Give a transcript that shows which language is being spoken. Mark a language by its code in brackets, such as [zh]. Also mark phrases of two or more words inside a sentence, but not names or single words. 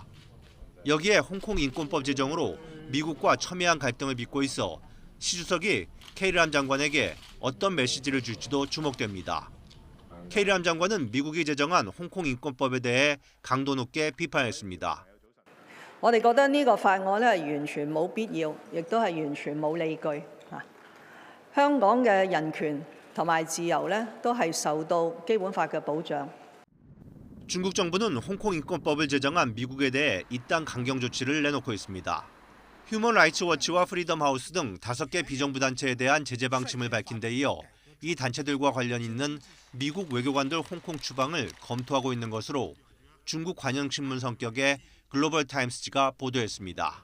[ko] 여기에 홍콩 인권법 제정으로 미국과 첨예한 갈등을 빚고 있어 시 주석이 캐리람 장관에게 어떤 메시지를 줄지도 주목됩니다. 캐리람 장관은 미국이 제정한 홍콩 인권법에 대해 강도 높게 비판했습니다. [yue] 我哋覺得呢個法案咧係完全冇必要，亦都係完全冇理據啊！香港嘅人權同埋自由咧都係受到基本法嘅保障。 [ko] 중국 정부는 홍콩 인권법을 제정한 미국에 대해 이딴 강경 조치를 내놓고 있습니다. 휴먼 라이츠 워치와 프리덤 하우스 등 5개 비정부 단체에 대한 제재 방침을 밝힌 데 이어 이 단체들과 관련 있는 미국 외교관들 홍콩 추방을 검토하고 있는 것으로 중국 관영신문 성격의 글로벌 타임스지가 보도했습니다.